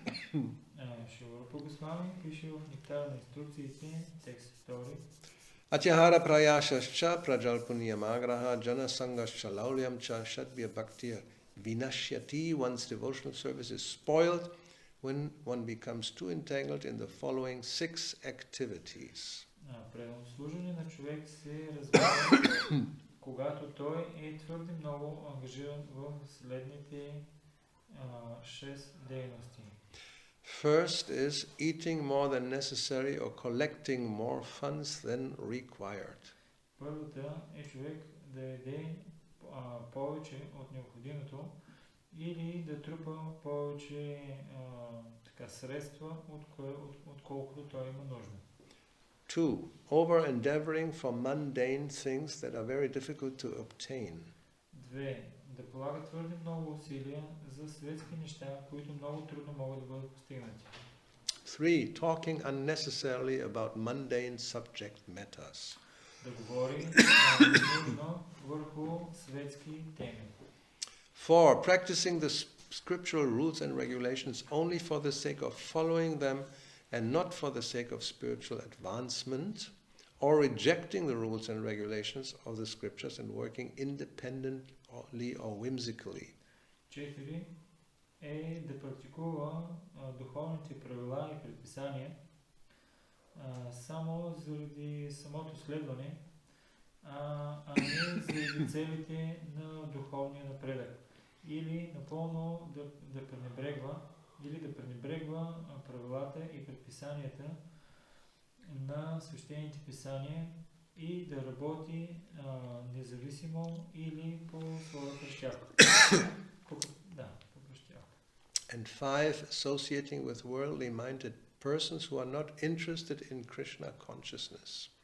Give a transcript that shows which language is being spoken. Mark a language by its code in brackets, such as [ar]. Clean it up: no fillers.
[bg] Шрила Рупа Госвами пише в Нектара на инструкциите, текст 2. [sa] Atyahara prayashascha prajalpuniyamagraha jana sangascha laulyamcha shadvya bhaktir vinashyati. [en] One's devotional service is spoiled when one becomes too entangled in the following 6 activities. [bg] Преданно служене на човек се развива, когато той е твърде много ангажиран в следните 6 дейности. [en] First is eating more than necessary or collecting more funds than required. [bg] Първата е човек да яде повече от необходимото или да трупа повече средства, отколкото той има нужда. [en] 2. Over-endeavoring for mundane things that are very difficult to obtain. [bg] 2. Да полага твърде много усилия за светски неща, които много трудно могат да бъдат постигнати. [en] 3. Talking unnecessarily about mundane subject matters. [bg] Да говори ненужно върху светски теми. [en] 4. Practicing the scriptural rules and regulations only for the sake of following them and not for the sake of spiritual advancement, or rejecting the rules and regulations of the scriptures and working independently or whimsically. [bg] 4. Е да практикува духовните правила и предписания само заради самото следване, а не заради целите на духовния напредък. Или напълно да пренебрегва правилата и предписанията на свещените писания и да работи независимо или по своята щяка. по щяка. [en] And 5. Associating with worldly-minded persons who are not interested in Krishna consciousness.